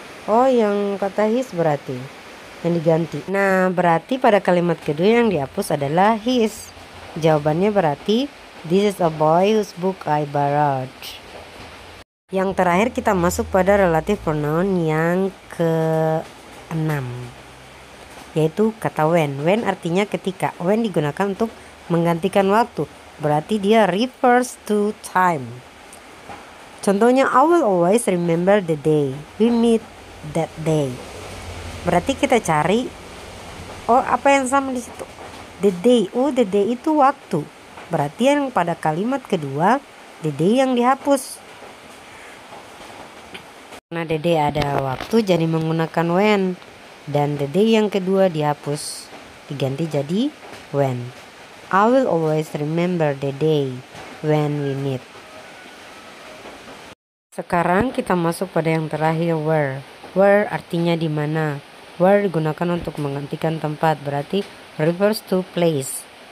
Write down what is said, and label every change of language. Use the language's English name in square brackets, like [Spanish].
[Indonesian] Oh, yang kata his berarti yang diganti. Nah, berarti pada kalimat kedua yang dihapus adalah his. Jawabannya berarti [English] this is a boy whose book I borrowed. [Indonesian] Yang terakhir kita masuk pada relatif pronoun yang ke-6, yaitu kata when. When artinya ketika. When digunakan untuk menggantikan waktu. Berarti dia refers to time. Contohnya, [English] I will always remember the day we meet that day. [Indonesian] Berarti kita cari, oh apa yang sama di situ? The day. Oh, the day itu waktu. Berarti yang pada kalimat kedua the day yang dihapus. Karena the day ada waktu jadi menggunakan when. Dan the day yang kedua dihapus, diganti jadi when. [English] I will always remember the day when we meet. [Indonesian] Sekarang kita masuk pada yang terakhir, where. Where artinya di mana. Where digunakan untuk menggantikan tempat, berarti refers to place.